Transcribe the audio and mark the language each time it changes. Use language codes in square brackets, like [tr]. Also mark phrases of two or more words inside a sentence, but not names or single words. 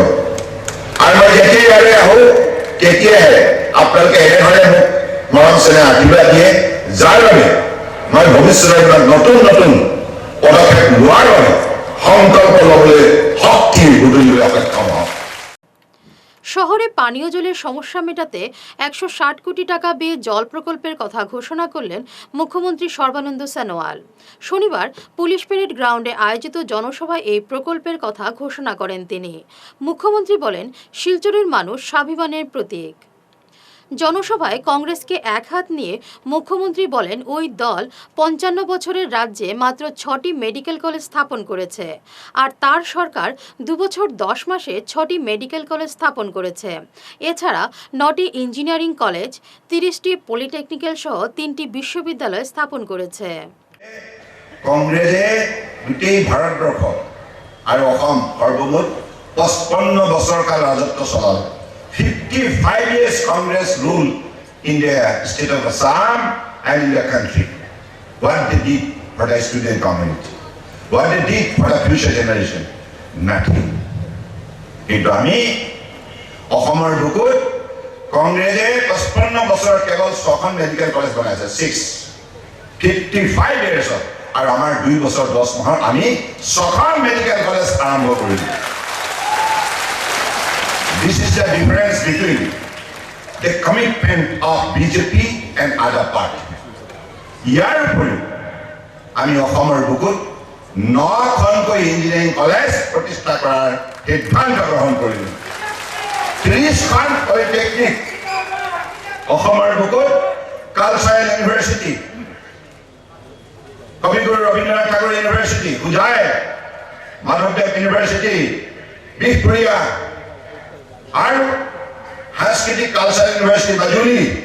[as] আৰু মই যেতিয়া ইয়ালৈ আহোঁ তেতিয়াহে আপোনালোকে এনেধৰণে মোক মৰম চেনেহ আশীৰ্বাদ দিয়ে, যাৰ বাবে মই ভৱিষ্যতৰ নতুন নতুন পদক্ষেপ লোৱাৰ বাবে সংকল্প ল'বলৈ শক্তি বুটলিবলৈ সক্ষম হওঁ। [bn] শহরে পানীয় জলের সমস্যা মেটাতে 160 কোটি টাকা ব্যয়ে জল প্রকল্পের কথা ঘোষণা করলেন মুখ্যমন্ত্রী সর্বানন্দ সোনোয়াল। শনিবার পুলিশ প্যারেড গ্রাউন্ডে আয়োজিত জনসভায় এই প্রকল্পের কথা ঘোষণা করেন তিনি। মুখ্যমন্ত্রী বলেন, শিলচরের মানুষ স্বাভিমানের প্রতীক। জনসভায় কংগ্রেসকে এক হাত নিয়ে মুখ্যমন্ত্রী বলেন, ওই দল 55 বছরের রাজ্যে মাত্র 6টি [en] medical college [bn] স্থাপন করেছে, আর তার সরকার 2 বছর 10 মাসে 6টি [en] medical college [bn] স্থাপন করেছে। এছাড়া 9টি [en] engineering college, [bn] 30টি পলিটেকনিক্যাল সহ 3টি বিশ্ববিদ্যালয় স্থাপন করেছে। [as] কংগ্রেছে গোটেই ভাৰতবৰ্ষ আৰু অসম সৰ্বমুঠ 55 বছৰ কাল ৰাজত্ব চলালে। [en] 55 years Congress ruled in the state of Assam and in the country. what they did for the student community, what they did for the future generation. Nothing. [as] কিন্তু আমি অসমৰ বুকুত কংগ্ৰেছে 55 বছৰত কেৱল 6খন [en] medical college [as] বনাইছে, 55 years আৰু আমাৰ 2 বছৰ 10 মাহত আমি 6খন [en] medical college [as] আৰম্ভ কৰিলো। [en] This is the difference between the commitment of BJP and other parties. [as] ইয়াৰ উপৰিও আমি অসমৰ বুকুত 9খনকৈ [en] engineering college [as] প্ৰতিষ্ঠা কৰাৰ সিদ্ধান্ত গ্ৰহণ কৰিলো। 30খন পলিটেকনিক, অসমৰ বুকুত [en] cultural university, [as] কবিগুৰু ৰবীন্দ্ৰনাথ ঠাকুৰ ইউনিভাৰ্চিটি, হোজাই, মাধৱদেৱ ইউনিভাৰ্চিটি, বিহপুৰীয়া আৰু সাংস্কৃতিক [en] cultural university [as] মাজুলী,